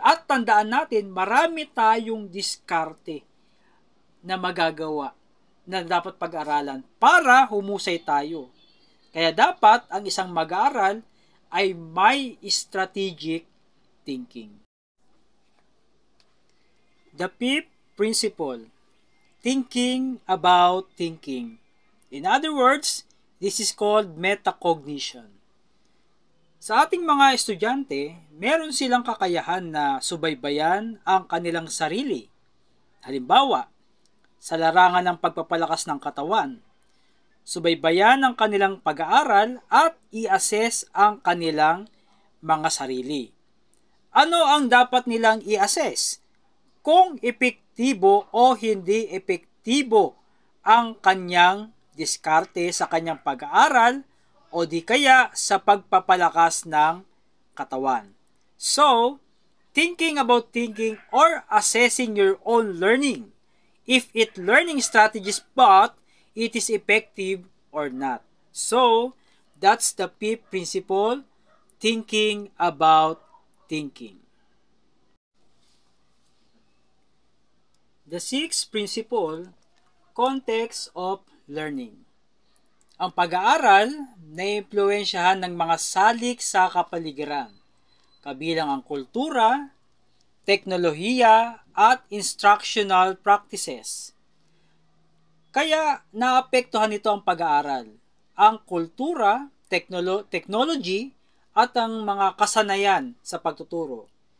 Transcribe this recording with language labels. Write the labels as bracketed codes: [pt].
[tl] At tandaan natin, marami tayong diskarte na magagawa na dapat pag-aralan para humusay tayo. Kaya dapat ang isang mag-aaral ay may strategic thinking. [en] The fifth principle, thinking about thinking. In other words, this is called metacognition. [tl] Sa ating mga estudyante, meron silang kakayahan na subaybayan ang kanilang sarili. Halimbawa, sa larangan ng pagpapalakas ng katawan, subaybayan ang kanilang pag-aaral at i-assess ang kanilang mga sarili. Ano ang dapat nilang i-assess? Kung epektibo o hindi epektibo ang kanyang diskarte sa kanyang pag-aaral o di kaya sa pagpapalakas ng katawan. [en] So, thinking about thinking or assessing your own learning, if it learning strategies but it is effective or not. So, that's the fifth principle, thinking about thinking. The sixth principle, context of learning. [tl] Ang pag-aaral na impluwensyahan ng mga salik sa kapaligiran, kabilang ang kultura, teknolohiya, at instructional practices. Kaya naapektuhan nito ang pag-aaral, ang kultura, technology, at ang mga kasanayan sa pagtuturo.